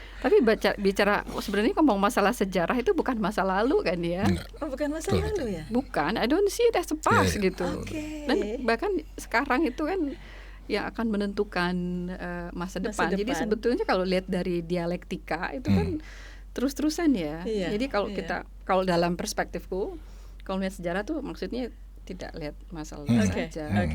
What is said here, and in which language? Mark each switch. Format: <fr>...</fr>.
<id>Tapi bicara sebenarnya ngomong masalah sejarah itu bukan masa lalu kan ya. Oh, bukan masa lalu ya? Bukan,</id> <en>I don't see it as a past</en> <id>gitu.</id> <en>Okay.</en> <id>Dan bahkan sekarang itu kan yang akan menentukan masa depan. Jadi sebetulnya kalau lihat dari dialektika itu kan terus-terusan ya. Jadi kalau dalam perspektifku, kalau lihat sejarah tuh maksudnya tidak lihat masa lalu saja.</id>